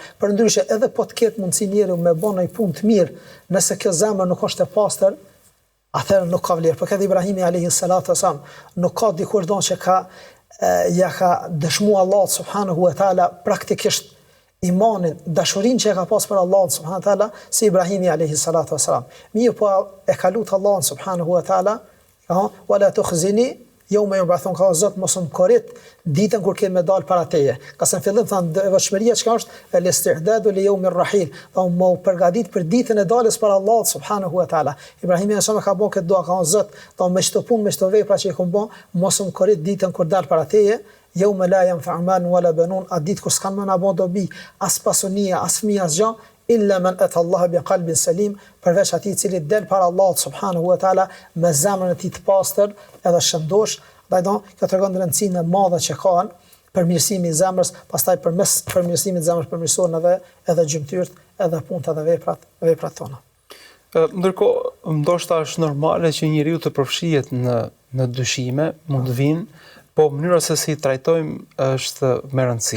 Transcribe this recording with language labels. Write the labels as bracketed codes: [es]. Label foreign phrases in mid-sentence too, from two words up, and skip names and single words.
[sq] Përndryshe edhe po të ketë mundësi njeriu me bën një punë të mirë, nëse kjo zemër nuk është e pastër, atëherë nuk ka vlerë. Për këtë Ibrahimi [ar] عليه الصلاة والسلام [sq] nuk ka dikush don që ja ka dëshmuar Allahu [ar] سبحانه وتعالى [sq] praktikisht imanin, dashurinë që e ka pas për Allahun [ar] سبحانه وتعالى [sq] si Ibrahimi [ar] عليه الصلاة والسلام. [sq] Mirë po e ka lutur Allahun [ar] سبحانه وتعالى, ولا تخزني يوم يبعثون, [sq] ka Zot mos më korrit ditën kur kemë dal para teje. Ka se në fillim thanë devotshmëria çka është [ar] الاستعداد ليوم الرحيل, [sq] do më përgatit për ditën e daljes para Allahut [ar] سبحانه وتعالى. [sq] Ibrahimi sa më ka bën këtë dua, ka Zot, do me çto punë, me çto vepra që i kam bën, mos më korrit ditën kur dal para teje. [ar] يوم لا ينفع مال ولا بنون, [sq] a ditë kur s'kan më na bën dobi, as pasunia, as fëmijë, as gjë, [ar] إلا من أتى الله بقلب سليم, [sq] përveç atij i cili del para Allahut [ar] سبحانه وتعالى [sq] me zemrën e tij të pastër edhe shëndosh. Kjo tregon rëndësinë e madhe që kanë përmirësimi i zemrës, pastaj përmes përmirësimit të zemrës përmirësohen edhe gjymtyrët, edhe punët edhe veprat tona. Ndërkohë, ndoshta është normale që njeriu të përfshihet në dyshime, mund të vinë, po mënyra se si trajtojmë është me rëndësi.